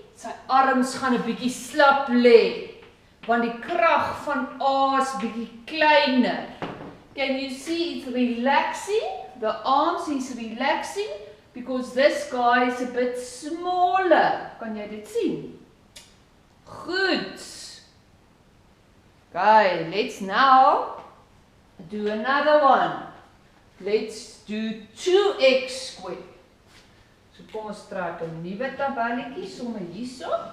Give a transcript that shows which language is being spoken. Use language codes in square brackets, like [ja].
[af] Sy arms gaan 'n bietjie slap lê, want die krag van A is bietjie kleiner. [en] Can you see it's relaxing? The arms is relaxing because this guy is a bit smaller. [af] Kan jy dit sien? Goed. [en] Okay, let's now do another one. Let's do 2x squared. [af] So kom ons trek 'n nuwe tabelletjie sommer hierso.